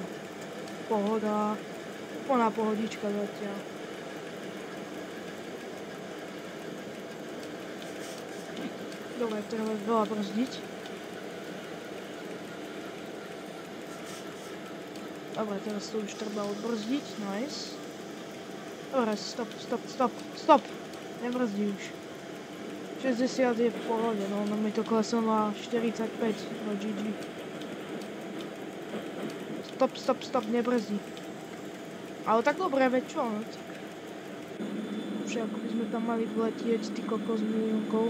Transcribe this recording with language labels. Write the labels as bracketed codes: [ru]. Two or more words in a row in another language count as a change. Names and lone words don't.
[sk] Pohoda, úplná pohodička zatiaľ. Dobre, treba veľa brzdiť. [pl] Dobra, teraz to już trzeba odbrzdzić, nice. Dobra, stop. Nie brzdzi już. [cs] 60 je v pohodě, no, ono mi to kleslo na 45, no GG. Stop, nebrzdí. [sk] Ale tak dobré, veď čo, no tak. Už ako by sme tam mali vletieť, ty kokos miliónkou.